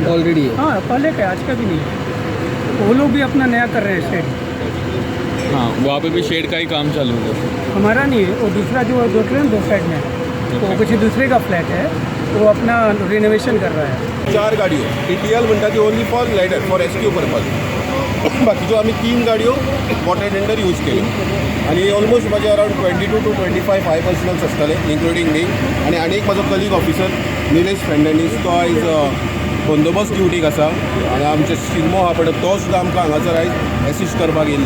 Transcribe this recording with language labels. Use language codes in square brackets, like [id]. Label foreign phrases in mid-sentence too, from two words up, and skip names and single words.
[hi] ऑलरेडी है हाँ पहले का आज का भी नहीं है वो लोग भी अपना नया कर रहे हैं शेड हाँ वहाँ पे भी शेड का ही काम चालू है हमारा नहीं है वो दूसरा जो देख रहे हैं 2 साइड में वो कुछ दूसरे का फ्लैट है वो अपना रिनोवेशन कर रहा है [kok] 4 गाडयो TTL म्हणटा ती [en] only for ladder for rescue purpose [kok] बाकीच्यो आमी 3 गाडयो [en] water tender use [kok] केल्यो आनी ऑलमोस्ट म्हाजे अरावंड 22 [en] to 25 fire personnels [kok] आसतले इन्क्लुडींग मी आनी एक म्हाजो कलीग ऑफिसर निलेश फेर्नांडीस तो आयज बंदोबस्त ड्युटीक आसा हांगा आमचे शिगमो आहा पळय तो सुद्दां आमकां हांगासर आयज एसिस्ट करपाक येयल्लो.